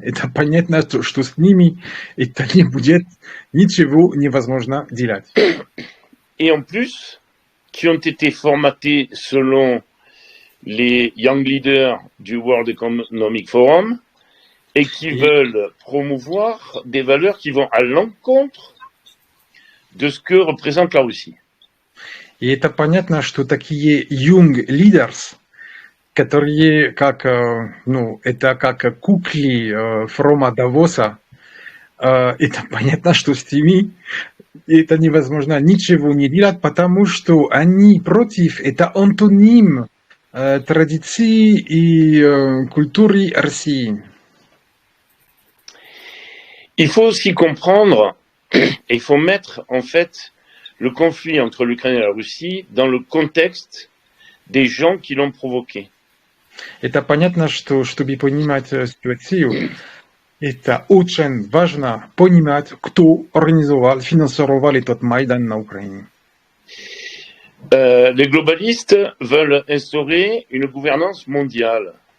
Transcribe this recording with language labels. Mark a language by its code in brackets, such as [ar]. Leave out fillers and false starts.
[ru] Это понятно, что с ними это не будет ничего невозможно делать. [fr] Et en plus, qui ont été formatés selon les young leaders du World Economic Forum et qui veulent promouvoir des valeurs qui vont à l'encontre de ce que représente la Russie. [ru] И это понятно, что такие young leaders, которые как, ну, это как кукли Фрома Давоса, это понятно, что с ними это невозможно ничего не делать, потому что они против, это антоним традиции и культуры России. [fr] Il faut aussi comprendre, et il faut mettre en fait le conflit entre l'Ukraine et la Russie dans le contexte des gens qui l'ont provoqué. [ru] Это понятно, что чтобы понимать ситуацию, Это очень важно понимать, кто организовал, финансировал этот Майдан на Украине. [fr] Les globalistes veulent instaurer une gouvernance mondiale.